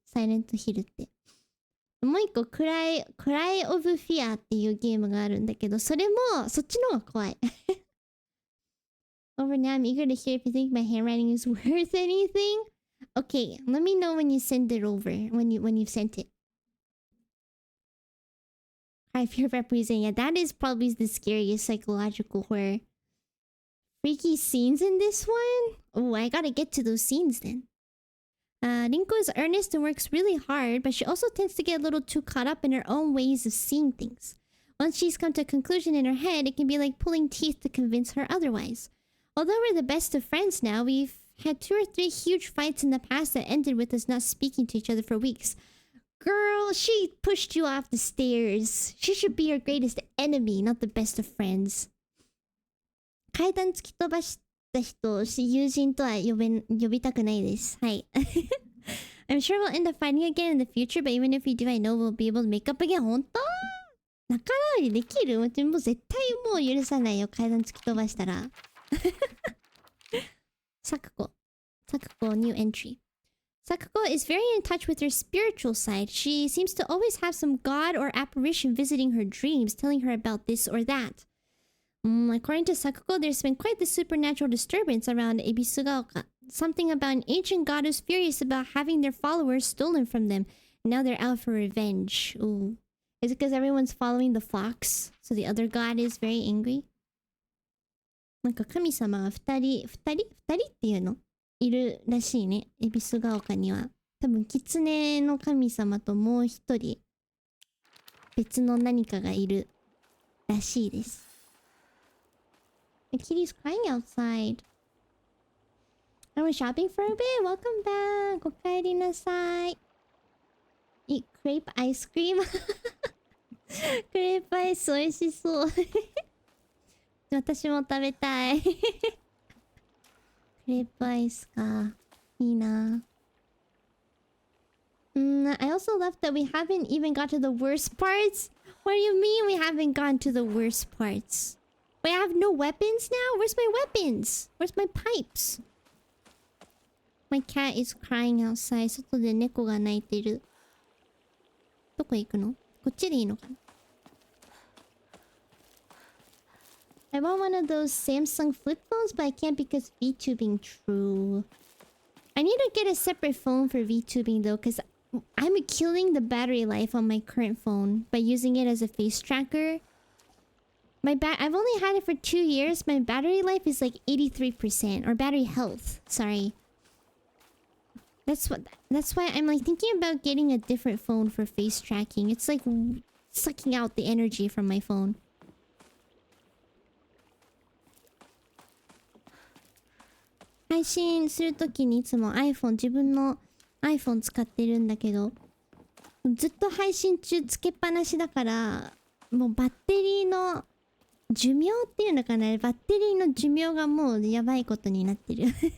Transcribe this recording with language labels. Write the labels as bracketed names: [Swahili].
[Japanese] サイレントヒルって。もう一個Cry of Fearっていうゲームがあるんだけど、そっちの方が怖い。 [English] Over now, I'm eager to hear if you think my handwriting is worth anything. Okay, let me know when you send it over. When you've sent it. Cry fear of representing. Yeah, that is probably the scariest psychological horror. Freaky scenes in this one? Oh, I gotta get to those scenes then. Rinko is earnest and works really hard, but she also tends to get a little too caught up in her own ways of seeing things. Once she's come to a conclusion in her head, it can be like pulling teeth to convince her otherwise. Although we're the best of friends now, we've had 2 or 3 huge fights in the past that ended with us not speaking to each other for weeks. Girl, she pushed you off the stairs. She should be your greatest enemy, not the best of friends. [Japanese] 階段突き飛ばした人、友人とは呼びたくないです。はい。 [English] I'm sure we'll end up fighting again in the future, but even if we do, I know we'll be able to make up again. [Japanese] 本当？仲直りできる？もう絶対もう許さないよ。階段突き飛ばしたら。 [English] Sakuko, new entry. Sakuko is very in touch with her spiritual side. She seems to always have some god or apparition visiting her dreams, telling her about this or that. According to Sakuko, there's been quite the supernatural disturbance around Ebisugaoka. Something about an ancient god who's furious about having their followers stolen from them. Now they're out for revenge. Ooh. Is it because everyone's following the flocks? So the other god is very angry? [Japanese] なんか神様が二人っていうのいるらしいね。恵比寿ヶ丘には。多分、狐の神様ともう一人、別の何かがいるらしいです。 [English] The kitty's crying outside. I was shopping for a bit. Welcome back. [Japanese] お帰りなさい。 [English] Eat crepe ice cream. [Japanese] クレープアイス美味しそう。私も食べたい。クレープアイスか。いいな。 [English] I also love that we haven't even got to the worst parts. What do you mean we haven't gone to the worst parts? Wait, I have no weapons now? Where's my weapons? Where's my pipes? My cat is crying outside. [Japanese] 外で猫が泣いてる。どこ行くの？こっちでいいのかな？ [English] I want one of those Samsung flip phones, but I can't because VTubing. True. I need to get a separate phone for VTubing though, because I'm killing the battery life on my current phone by using it as a face tracker. I've only had it for 2 years. My battery life is like 83%, or battery health. Sorry. That's why I'm like thinking about getting a different phone for face tracking. It's like sucking out the energy from my phone. [Japanese] 配信するときにいつも 自分の iPhone 使ってるんだけど、ずっと配信中つけっぱなしだから、もうバッテリーの寿命っていうのかな、バッテリーの寿命がもうやばいことになってる。